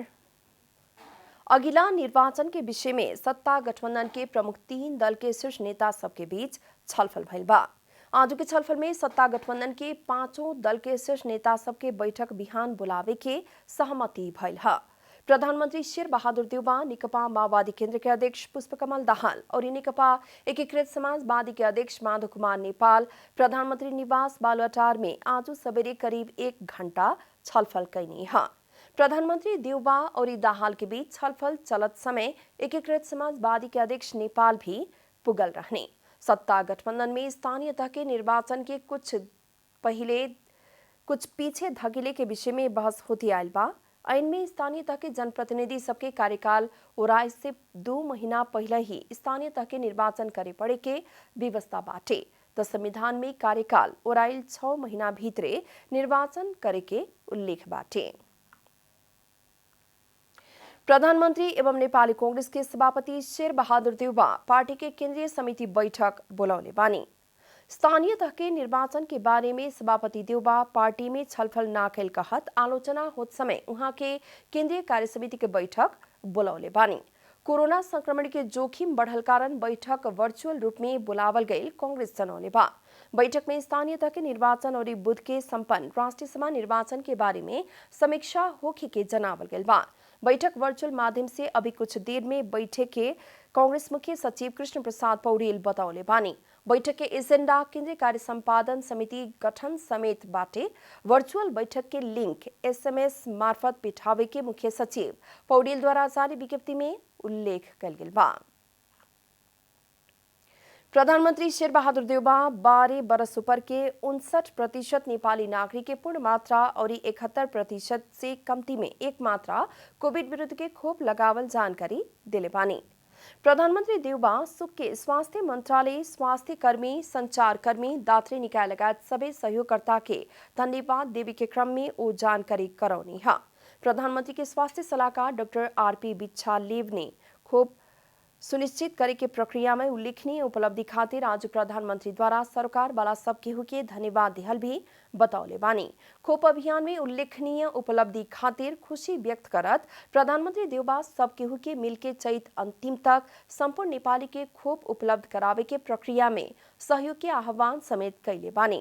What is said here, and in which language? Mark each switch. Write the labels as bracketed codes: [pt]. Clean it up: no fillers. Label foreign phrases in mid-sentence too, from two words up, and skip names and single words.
[bho] अगिला निर्वाचन के विषय में सत्ता गठबंधन के प्रमुख 3 दल के शीर्ष नेता सबके बीच छलफल भइल बा। आज के छलफल में सत्ता गठबंधन के 5 दल के शीर्ष नेता सबके बैठक बिहान बुलावे के सहमति भइल है। प्रधानमंत्री शेर बहादुर देउबा, नेकपा माओवादी केन्द्र के अध्यक्ष पुष्पकमल दाहाल और नेकपा एकीकृत समाजवादी के अध्यक्ष माधव कुमार नेपाल प्रधानमंत्री निवास बालुवाटार में आज सवेरे करीब 1 घंटा छलफल कैनी है। प्रधानमंत्री देउबा और दाहाल के बीच छलफल चलत समय एकीकृत समाजवादी के अध्यक्ष नेपाल भी पुगल रहने। सत्ता गठबंधन में स्थानीय तह के निर्वाचन के कुछ पीछे धकेले के विषय में बहस होती आयल बा। इनमें स्थानीय तह के जनप्रतिनिधि सबके कार्यकाल ओराय से 2 महीना पहले ही स्थानीय तह के निर्वाचन करे पड़े के व्यवस्था बाटे, तो संविधान में कार्यकाल ओराइल 6 महीना भीतरे निर्वाचन करे के उल्लेख बाटे। प्रधानमंत्री एवं नेपाली कांग्रेस के सभापति शेर बहादुर देउबा पार्टी के केंद्रीय समिति बैठक बुलाउने बानी। स्थानीय तह के निर्वाचन के बारे में सभापति देउबा पार्टी में छलफल ना कैल कहत आलोचना होत समय उहाँ के केंद्रीय कार्य समिति के बैठक बुलाउने बानी। कोरोना संक्रमण के जोखिम बढ़ल कारण बैठक वर्चुअल रूप में बुलावल गई कांग्रेस जनौले बा। बैठक में स्थानीय तह के निर्वाचन और बुध के संपन्न राष्ट्रीय सभा निर्वाचन के बारे में समीक्षा होखे के जनावल गई बा। बैठक वर्चुअल माध्यम से अभी कुछ देर में बैठे के कांग्रेस मुख्य सचिव कृष्ण प्रसाद पौडेल बताउले बानी। बैठक के एजेंडा केंद्रीय कार्य संपादन समिति गठन समेत बाटे। वर्चुअल बैठक के लिंक एसएमएस मार्फत पिठावे के मुख्य सचिव पौडेल द्वारा जारी विज्ञप्ति में उल्लेख कल गेल बा। प्रधानमंत्री शेर बहादुर देउबा 12 बरस ऊपर के 59% नेपाली नागरिक के पूर्ण मात्रा और 71% से कम्ती में 1 मात्रा कोविड विरुद्ध के खोप लगावल जानकारी दिले बानी। प्रधानमंत्री देउबा सुक के स्वास्थ्य मंत्रालय, स्वास्थ्य कर्मी, संचार कर्मी, दात्री निकाय लगायत सबै सहयोगकर्ता के धन्यवाद देवी के क्रम में वो जानकारी करौनी है। प्रधानमंत्री के स्वास्थ्य सलाहकार डॉक्टर आरपी बिच्छालेव ने खोप सुनिश्चित करे के प्रक्रिया में उल्लेखनीय उपलब्धि खातिर आज प्रधानमंत्री द्वारा सरकार वाला सब केहू के धन्यवाद दिहल भी बतौले बानी। खोप अभियान में उल्लेखनीय उपलब्धि खातिर खुशी व्यक्त करत प्रधानमंत्री देउबा सब केहू के मिलके चैत अंतिम तक संपूर्ण नेपाली के खोप उपलब्ध करावे के प्रक्रिया में सहयोग के आह्वान समेत कैले बानी।